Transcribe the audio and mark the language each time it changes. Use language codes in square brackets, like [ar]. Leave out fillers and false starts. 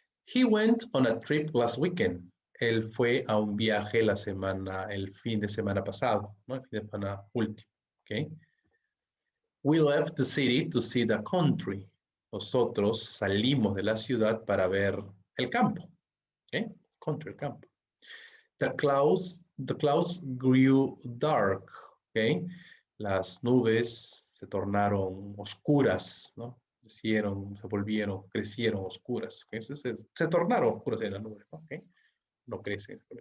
[en] He went on a trip last weekend. [es] Él fue a un viaje el fin de semana pasado, ¿no? El fin de semana último, ¿ok? [en] We left the city to see the country. [es] Nosotros salimos de la ciudad para ver el campo, ¿ok? Country, el campo. [en] The clouds grew dark, ¿ok? [es] Las nubes se tornaron oscuras, ¿no? Crecieron oscuras. ¿Okay? Se tornaron oscuras en las nubes, ¿no? ¿Okay? No crecen.